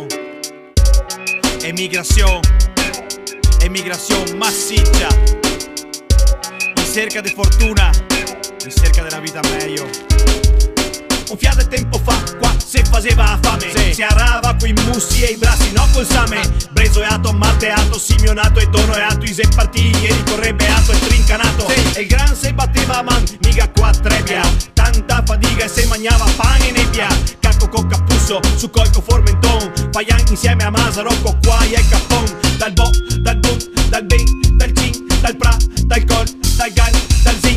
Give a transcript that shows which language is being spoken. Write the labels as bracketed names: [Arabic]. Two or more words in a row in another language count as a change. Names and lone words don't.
[Italian] Emigrazione massiccia, in cerca di fortuna, in cerca della vita meglio. [Venetian] Un fiato di tempo fa, qua se faceva fame, sì. Si arrava coi mussi e i brassi, no col same. Bresoeato, matteato, simionato e donoeato, i separti, ieri correbeato e trincanato, sì. E il gran se batteva man, mica qua trebbia. Tanta fatica e se mangiava pane e nebbia. Cacco con cappusso, su colco formenton, Paian insieme a Masarocco, qua e Capon. Dal bo, dal bum, dal ben, dal cin, dal pra, dal col, dal gal, dal zin.